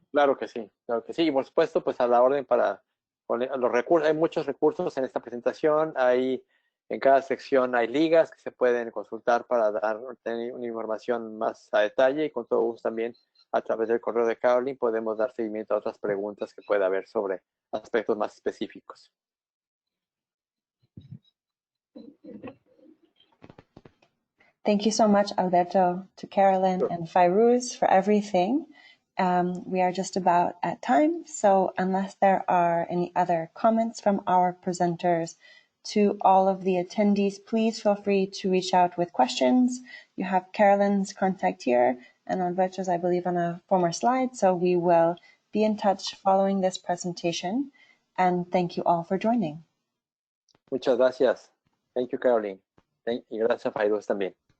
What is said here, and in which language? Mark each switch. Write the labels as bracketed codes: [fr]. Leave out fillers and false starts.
[es] Claro que sí, claro que sí. Y por supuesto, pues a la orden para los recursos, hay muchos recursos en esta presentación, en cada sección hay ligas que se pueden consultar para tener una información más a detalle y con todo gusto también a través del correo de Caroline podemos dar seguimiento a otras preguntas que pueda haber sobre aspectos más específicos. [en] Thank you so much, Alberto, to Carolyn and Fairuz for everything. We are just about at time, so unless there are any other comments from our presenters, to all of the attendees, please feel free to reach out with questions. You have Carolyn's contact here and Alberto's, I believe, on a former slide, so we will be in touch following this presentation. And thank you all for joining. [es] Muchas gracias. [en] Thank you, Caroline. [es] Y gracias a Fairuz también.